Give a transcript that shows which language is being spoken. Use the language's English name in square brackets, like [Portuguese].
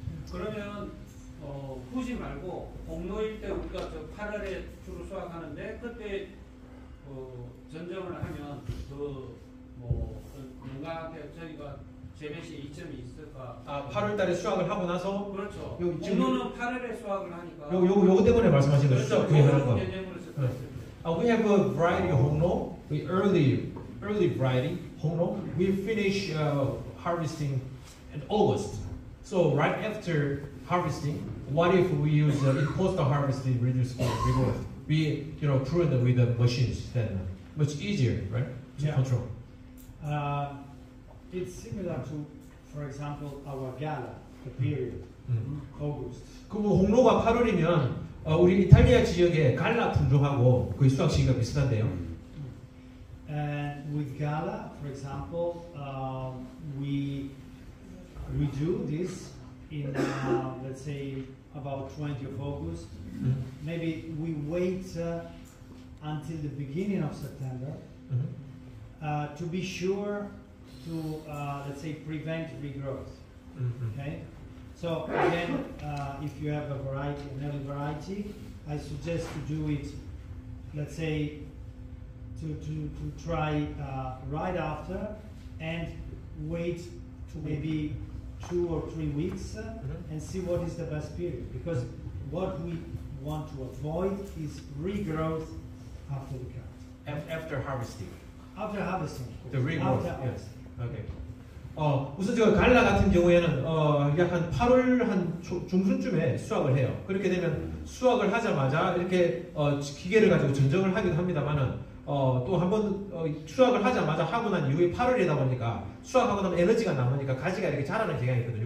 [Korean] 그러면 후지 말고 공로일 때 우리가 8월에 주로 수확하는데 그때 전정을 하면 농가한테 저희가 재배시 이점이 있을까? 8월달에 수확을 하고 나서 그렇죠. 공로는 8월에 수확을 하니까. 요거 때문에 말씀하신 거죠? 그렇죠. 구입하는 거. 개념으로 [English] We have a variety of 홍로, early variety 홍로. We finish harvesting in August. So right after harvesting, what if we use in post-harvesting reduced regrowth? We prune with the machines then much easier, right? To control. It's similar to, for example, our gala, the period, August. [Korean] 그 홍로가 8월이면 우리 이탈리아 지역의 갈라 품종하고 거의 수확 시기가 비슷한데요. [English] And with gala, for example, we do this in let's say about 20th of August. Maybe we wait until the beginning of September to be sure to, let's say, prevent regrowth. Okay? So again, if you have a variety, an early variety, I suggest to do it, let's say, to try right after and wait to maybe 2 or 3 weeks and see what is the best period. Because what we want to avoid is regrowth after the cut. After harvesting. After harvesting. The regrowth. After Yes. harvesting. Okay. [Korean] 우선 저 갈라 같은 경우에는 약 한 8월 한 중순쯤에 수확을 해요. 그렇게 되면 수확을 하자마자 이렇게 기계를 가지고 전정을 하기도 합니다만은 또 한번 수확을 하자마자 하고 난 이후에 8월이다 보니까 수확하고 나면 에너지가 남으니까 가지가 이렇게 자라는 경향이 있거든요.